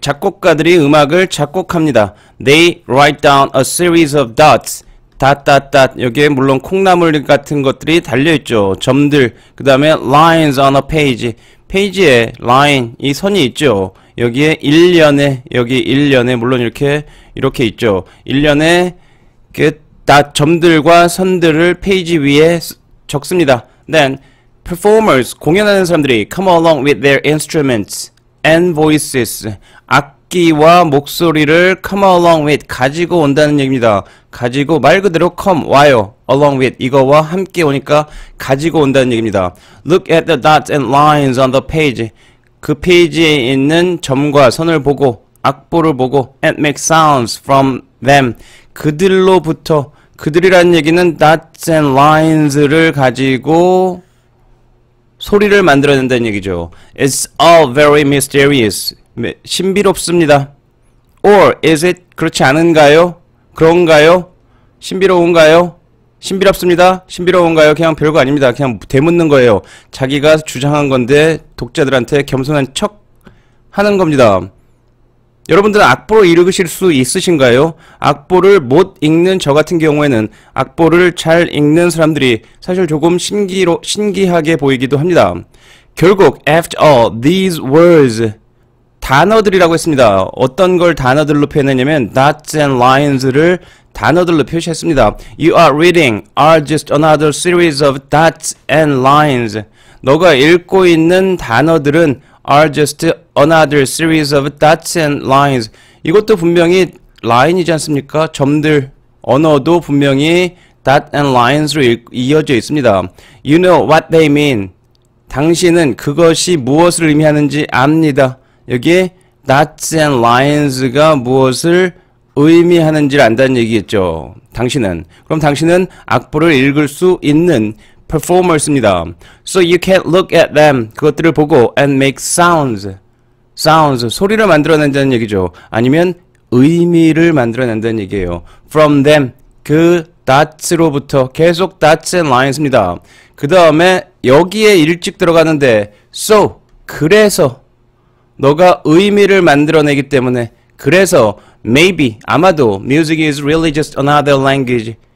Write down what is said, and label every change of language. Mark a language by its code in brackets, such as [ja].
[ko] 작곡가들이 음악을 작곡합니다. [en] They write down a series of dots. [ko] 여기에 물론 콩나물 같은 것들이 달려있죠. 점들, 그 다음에 [en] lines on a page. [ko] 페이지에 line, 이 선이 있죠. 여기에 일련에, 여기 일련에 물론 이렇게 있죠. 일련에 그 점들과 선들을 페이지 위에 적습니다. [en] Then performers, [ko] 공연하는 사람들이 [en] come along with their instruments and voices. [ko] 악기와 목소리를 [en] come along with [ko] 가지고 온다는 얘기입니다. 가지고 말 그대로 come 와요. [en] along with [ko] 이거와 함께 오니까 가지고 온다는 얘기입니다. [en] Look at the dots and lines on the page. [ko] 그 페이지에 있는 점과 선을 보고 악보를 보고 [en] and make sounds from them. [ko] 그들로부터 그들이라는 얘기는 [en] dots and lines [ko] 를 가지고 소리를 만들어낸다는 얘기죠. [en] It's all very mysterious. [ko] 신비롭습니다. [en] Or is it [ko] 그렇지 않은가요? 그런가요? 신비로운가요? 신비롭습니다. 신비로운가요? 그냥 별거 아닙니다. 그냥 되묻는 거예요. 자기가 주장한 건데 독자들한테 겸손한 척 하는 겁니다. 여러분들은 악보를 읽으실 수 있으신가요? 악보를 못 읽는 저 같은 경우에는 악보를 잘 읽는 사람들이 사실 조금 신기하게 보이기도 합니다. [en] 결국 after all these words [ko] 단어들이라고 했습니다. 어떤 걸 단어들로 표현했냐면 [en] dots and lines [ko] 를 단어들로 표시했습니다. [en] You are reading are just another series of dots and lines. [ko] 너가 읽고 있는 단어들은 [en] are just another series of dots and lines. [ko] 이것도 분명히 라인이지 않습니까? 점들, 언어도 분명히 [en] dot and lines [ko] 로 이어져 있습니다. [en] You know what they mean. [ko] 당신은 그것이 무엇을 의미하는지 압니다. 여기에 [en] dots and lines [ko] 가 무엇을 의미하는지를 안다는 얘기겠죠. 당신은. 그럼 당신은 악보를 읽을 수 있는 performers입니다. [en] So you can't look at them. [ko] 그것들을 보고 [en] and make sounds. [ko] 소리를 만들어낸다는 얘기죠. 아니면 의미를 만들어낸다는 얘기예요. [en] From them. [ko] 그 dots로부터 계속 [en] dots and lines [ko] 입니다. 그 다음에 여기에 일찍 들어가는데 so 그래서 너가 의미를 만들어내기 때문에 그래서 maybe 아마도 [en] music is really just another language.